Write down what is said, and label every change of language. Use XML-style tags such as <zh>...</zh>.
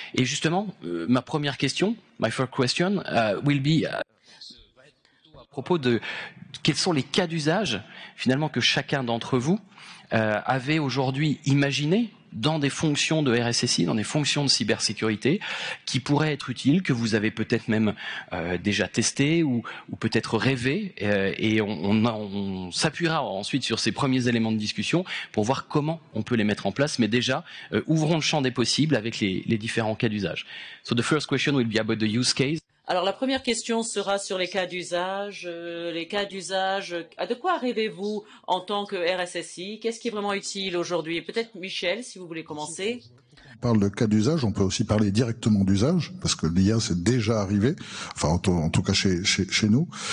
<fr>Et justement, ma première question,</fr> <en>my first question,</en> <fr>will be à propos de quels sont les cas d'usage finalement que chacun d'entre vous avait aujourd'hui imaginé dans des fonctions de RSSI, dans des fonctions de cybersécurité, qui pourraient être utiles, que vous avez peut-être même déjà testé ou peut-être rêvé, et on s'appuiera ensuite sur ces premiers éléments de discussion pour voir comment on peut les mettre en place, mais déjà, ouvrons le champ des possibles avec les différents cas d'usage.</fr> <en>So the first question will be about the use case.</en> <fr>Alors la première question sera sur les cas d'usage. De quoi rêvez-vous en tant que RSSI? Qu'est-ce qui est vraiment utile aujourd'hui? Peut-être Michel, si vous voulez commencer. On parle de cas d'usage, on peut aussi parler directement d'usage, parce que l'IA c'est déjà arrivé, enfin en tout cas chez nous.</fr>